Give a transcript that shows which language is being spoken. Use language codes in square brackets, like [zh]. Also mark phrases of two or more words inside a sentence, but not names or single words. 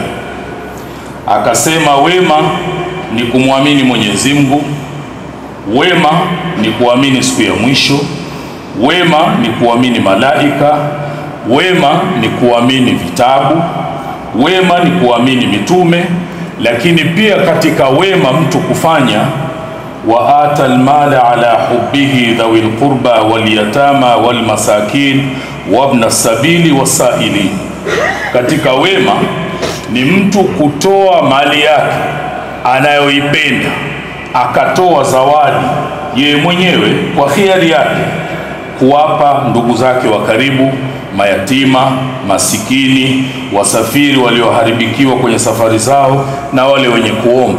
[sw] Akasema wema ni kumwamini Mwenyezi Mungu, wema ni kuamini siku ya mwisho, wema ni kuamini malaika, wema ni kuamini vitabu, wema ni kuamini mitume. Lakini pia katika wema mtu kufanya [ar] وآتى المال على حبه ذوي القربى واليتامى والمساكين وابن السبيل والسائلين. [sw] Katika wema ni mtu kutoa mali yake anayoipenda, akatoa zawadi yeye mwenyewe kwa khiari yake, kuwapa ndugu zake wa karibu, mayatima, masikini, wasafiri walioharibikiwa kwenye safari zao, na wale wenye kuomba.